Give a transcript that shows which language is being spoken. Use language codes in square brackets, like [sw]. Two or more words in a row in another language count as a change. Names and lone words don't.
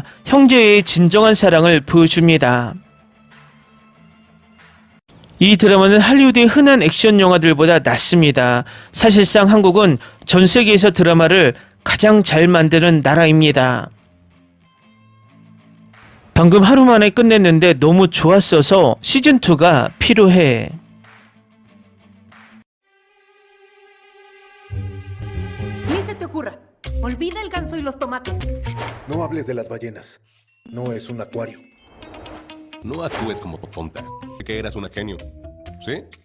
[ko] 형제의 진정한 사랑을 보여줍니다. 이 드라마는 할리우드의 흔한 액션 영화들보다 낫습니다. 사실상 한국은 전 세계에서 드라마를 가장 잘 만드는 나라입니다. 방금 하루 만에 끝냈는데 너무 좋았어서 시즌2가 필요해. [es] Ni se te ocurra. Olvida el ganso y los tomates. No hables de las ballenas. No es un acuario. No actúes como tonta. Que eras una genio. ¿Sí?